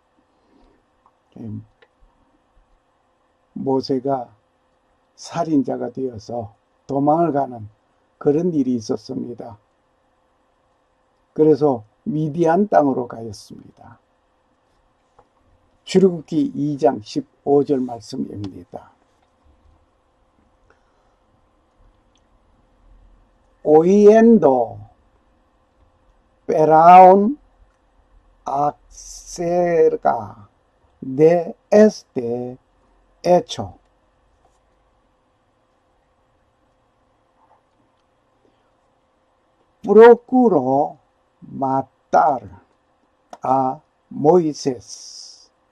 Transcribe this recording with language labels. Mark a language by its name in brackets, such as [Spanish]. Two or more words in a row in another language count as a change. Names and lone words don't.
[Korean] 모세가 살인자가 되어서 도망을 가는 그런 일이 있었습니다. 그래서 미디안 땅으로 가였습니다. 출애굽기 2장 15절 말씀입니다. [Spanish] Oyendo Faraón acerca de este hecho, procuró matar a Moisés.